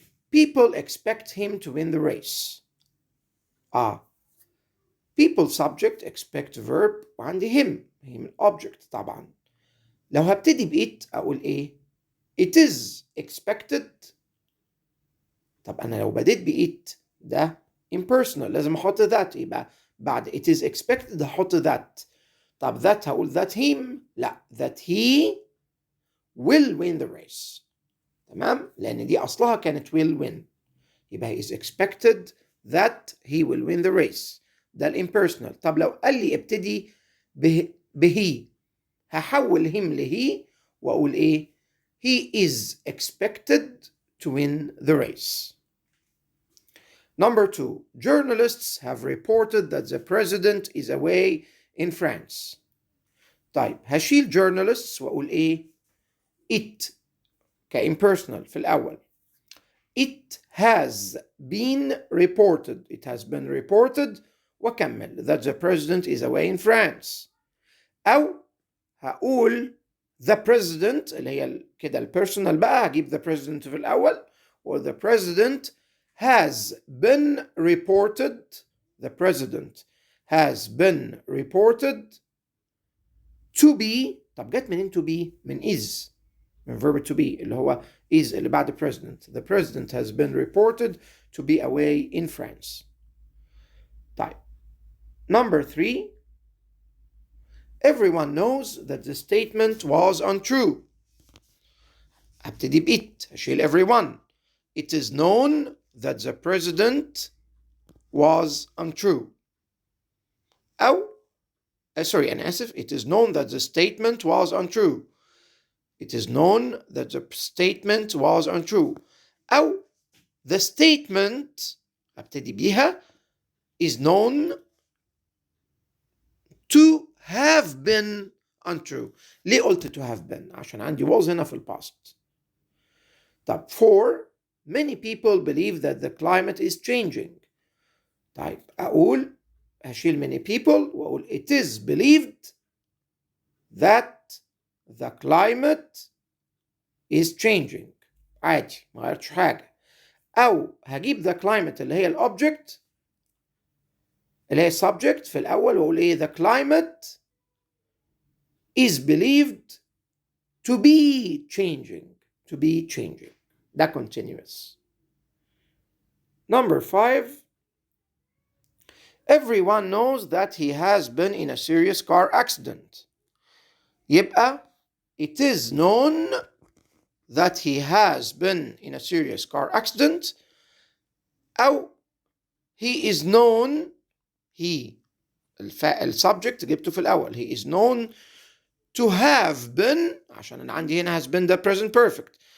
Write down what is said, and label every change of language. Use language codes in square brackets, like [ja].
[en] People expect him to win the race. People subject expect verb [ar] وعندي [en] him object. [ar] طبعا لو هبتدي بإت أقول إيه [en] it is expected. [ar] طب أنا لو بديت بإت ده impersonal لازم أحط that. يبقى بعد [en] it is expected [ar] أحط [en] that. طب that [ar] هقول [en] that him لا that he will win the race. [ar] تمام لأن دي أصلها كانت will win. يبقى [en] he is expected that he will win the race. [ar] ده الامبيرسونال. طب لو قال لي ابتدي به هحول him لهي وأقول إيه [en] he is expected to win the race. Number 2. Journalists have reported that the president is away in France. [ar] طيب هشيل journalists وأقول إيه it كimpersonal في الأول. [en] It has been reported. It has been reported [ar] وكمل [en] that the president is away in France. [ar] أو هقول the president اللي هي كده البيرسونال بقى هجيب the president في الأول [en] or the president has been reported. The president has been reported to be. [ar] طب جت منين [en] to be؟ من is من verb to be [ar] اللي هو [en] is [ar] اللي بعد [en] president. The president has been reported to be away in France. طيب. Number 3. Everyone knows that the statement was untrue. [ar] أبتدي بإت أشيل everyone. [en] It is known that the president was untrue. [ar] أو أنا آسف. [en] It is known that the statement was untrue. It is known that the statement was untrue. أو the statement [ar] أبتدي بيها [en] is known to have been untrue. [ar] ليه قلت to have been؟ عشان عندي was هنا في الباست. طب 4. [en] Many people believe that the climate is changing. [ar] طيب أقول هشيل [en] many people [ar] وأقول [en] it is believed that the climate is changing. [ar] عادي ما غيرتش حاجة. أو هجيب the climate اللي هي الأوبجكت اللي هي subject في الأول وأقول إيه [en] the climate is believed to be changing. To be changing. ده continuous. Number 5. Everyone knows that he has been in a serious car accident. [ar] يبقى [en] it is known that he has been in a serious car accident. [ar] أو [en] he is known [ar] السبجكت جبته في الأول. [en] He is known to have been [ar] عشان أنا عندي هنا [en] has been the present perfect.